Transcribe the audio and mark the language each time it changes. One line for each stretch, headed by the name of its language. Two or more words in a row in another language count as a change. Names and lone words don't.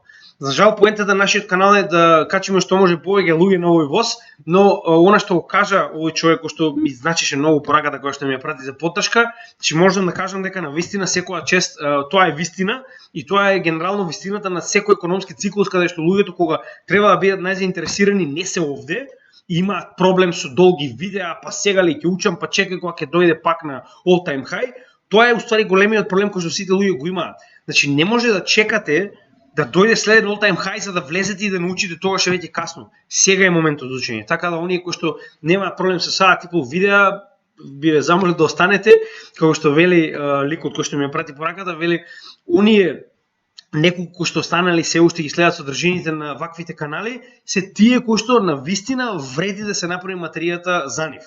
Macedonian: За жал, поентата на нашиот канал е да качиме што може повеќе луѓе на овој воз, но она што го кажа овој човек кој што ми значише многу пораката која што ми ја прати за поддршка, че можам да кажам дека на вистина секоја чест тоа е вистина и тоа е генерално вистината на секој економски циклус каде што луѓето кога треба да бидат најзаинтересирани не се овде, имаат проблем со долги видеа, па сега ли ќе учам, па чекај кога ќе дојде пак на
English: all time high.
Macedonian: Тоа е уствари големиот проблем кој што сите луѓе го имаат. Значи не може да чекате да дојде следен
English: all time high
Macedonian: за да влезете и да научите, тогаш е веќе касно. Сега е моментот за учење. Така да оние кои што немаат проблем со саа типов видеа, би ве замолил да останете, како што вели ликот кој што ми ја прати пораката, вели оние неколку кои што останали се уште ги следат содржините на ваквите канали, се тие кои што на вистина вреди да се направи материјата за нив.